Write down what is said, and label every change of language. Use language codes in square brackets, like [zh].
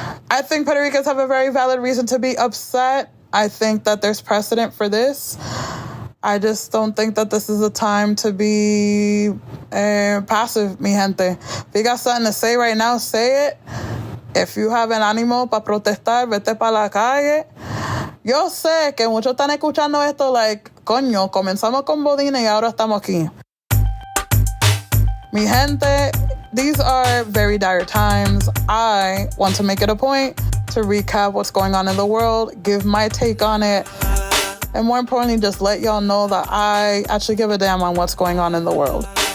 [en] I think Puerto Ricans have a very valid reason to be upset. I think that there's precedent for this. I just don't think that this is a time to be passive, mi gente. If you got something to say right now, say it. If you have an [es] ánimo para protestar, vete para la calle. Yo sé que muchos están escuchando esto like, coño, comenzamos con Bodina y ahora estamos aquí. [en] Mi gente, these are very dire times. I want to make it a point to recap what's going on in the world, give my take on it, and more importantly, just let y'all know that I actually give a damn on what's going on in the world.